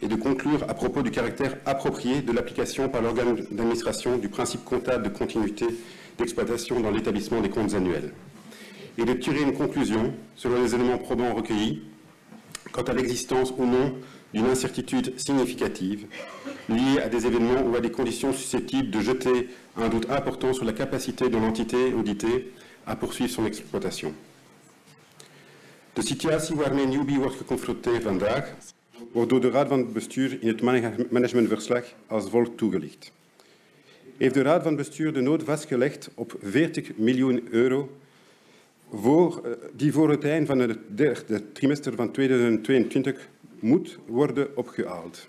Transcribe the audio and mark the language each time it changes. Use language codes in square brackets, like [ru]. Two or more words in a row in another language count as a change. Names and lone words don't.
[fr] de conclure à propos du caractère approprié de l'application par l'organe d'administration du principe comptable de continuité d'exploitation dans l'établissement des comptes annuels et de tirer une conclusion selon les éléments probants recueillis quant à l'existence ou non d'une incertitude significative liée à des événements ou à des conditions susceptibles de jeter un doute important sur la capacité de l'entité auditée à poursuivre son exploitation. [nl] De situatie waarmee Newbie wordt geconfronteerd vandaag wordt door de Raad van Bestuur in het managementverslag als volgt toegelicht. Heeft de Raad van Bestuur de nood vastgelegd op 40 miljoen euro die voor het eind van het derde trimester van 2022 moet worden opgehaald.